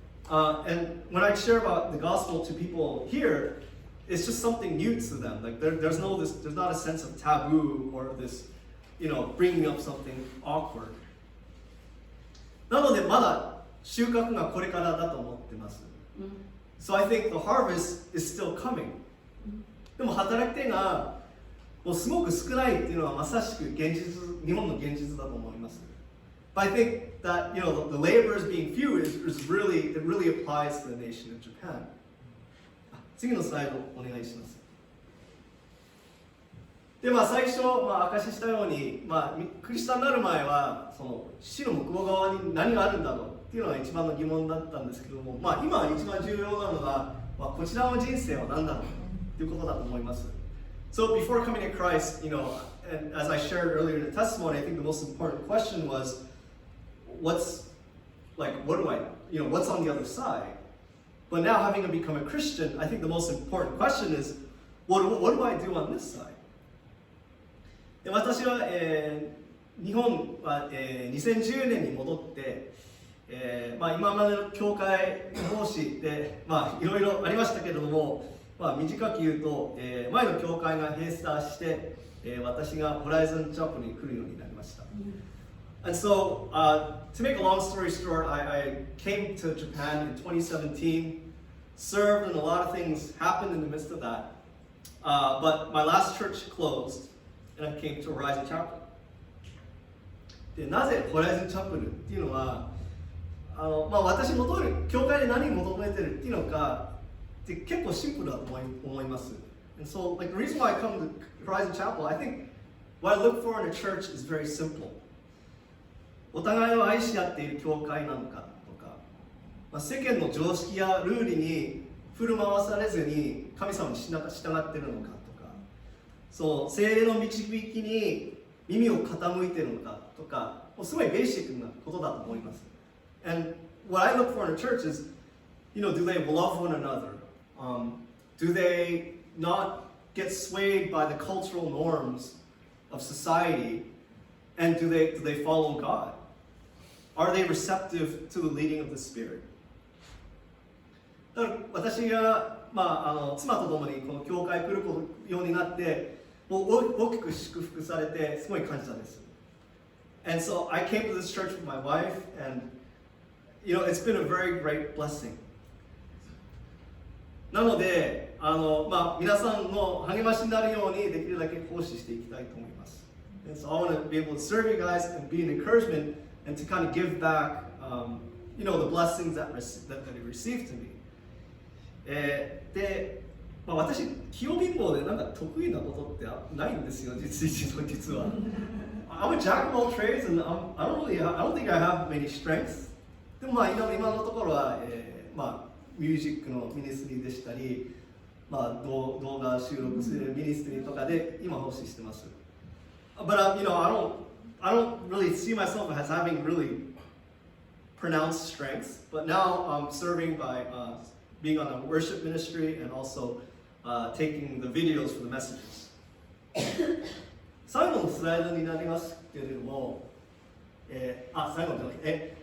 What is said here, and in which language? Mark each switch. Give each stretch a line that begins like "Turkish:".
English: And when I share about the gospel to people here, it's just something new to them. Like there's not a sense of taboo or this, bringing up something awkward.
Japanese: なのでまだ収穫がこれからだと思ってます。
English: So I think the harvest is still coming.
Japanese: でも働き手がもうすごく少ないっていうのはまさしく日本の現実だと思います。
English: But I think that the laborers being few it really applies to the nation of Japan.
Japanese: 次のスライドお願いします。で最初、証ししたように、クリスチャンになる前はその死の向こう側に何があるんだろうっていうのが一番の疑問だったんですけども、今一番重要なのが、こちらの人生は何だろうということだと思います。
English: So before coming to Christ, and as I shared earlier in the testimony, I think the most important question was, what's on the other side? But now having become a Christian, I think the most important question is, what do I do on this side?
Japanese: で私は、日本は、2010年に戻って、今までの教会の奉仕で、いろいろありましたけれども、短く言うと、前の教会が閉鎖して、私がホライゾンチャップルに来るようになりました。
English: And so, to make a long story short, I came to Japan in 2017, served, and a lot of things happened in the midst of that. But my last church closed, and I came to Horizon Chapel.
Japanese: でなぜホライゾンチャップルっていうのは、私教会で何を求めてるっていうのかって結構シンプルだと思います。
English: And so, like the reason why I come to Horizon Chapel, I think what I look for in a church is very simple.
Japanese: お互いを愛し合っている教会なのかとか、世間の常識やルールに振る舞わされずに神様に従っているのかとか、そう聖霊の導きに耳を傾いているのかとか、すごいベーシックなことだと思います。
English: And what I look for in a church is, do they love one another? Do they not get swayed by the cultural norms of society? And do they follow God? Are they receptive to the leading of the Spirit?
Japanese: だから私が、妻と共にこの教会に来るようになって、もう大きく祝福されてすごい感謝です。
English: And so I came to this church with my wife, and it's been a very great blessing.
Japanese: なので、皆さんの励ましになるようにできるだけ奉仕していきたいと思います。
English: And so I want to be able to serve you guys and be an encouragement and to kind of give back, the blessings that you received to me.
Japanese: で、私、器用貧乏でなんか得意なことってないんですよ、実は。
English: I'm a jack of all trades, and I don't think I have many strengths.
Japanese: でも今のところは、ミュージックのミニストリーでしたり、動画収録するミニストリーとかで今奉仕してます。
English: But I don't really see myself as having really pronounced strengths. But now I'm serving by being on a worship ministry and also taking the videos for the messages.
Japanese: 最後のスライドになりますけれども、最後じゃない。